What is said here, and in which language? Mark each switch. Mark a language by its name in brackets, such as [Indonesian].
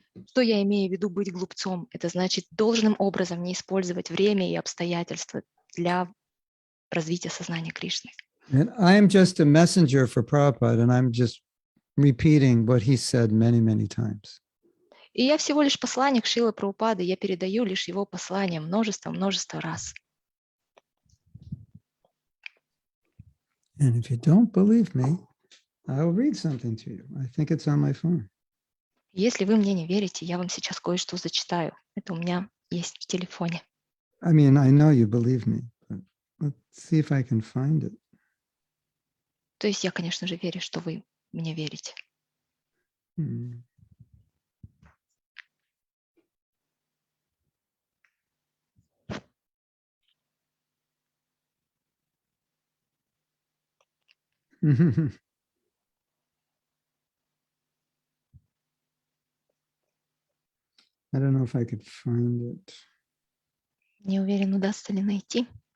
[Russian] Что я имею в виду быть глупцом? Это значит должным образом не использовать время и обстоятельства для развития сознания Кришны. [English] And I am just a messenger for Prabhupada, and I'm just repeating what he said many, many times. [Russian] И я всего лишь посланник Шрилы Прабхупады, я передаю лишь его послание множество раз. [English] And if you don't believe me, I'll read something to you. I think it's on my phone. [Russian] Если вы мне не верите, я вам сейчас кое-что зачитаю. Это у меня есть в телефоне. [English] I mean, I know you believe me, but let's see if I can find it. [Russian] То есть я, конечно же, верю, что вы мне верите. [English] I don't know if I could find it. [Russian] Не уверен, удастся ли найти.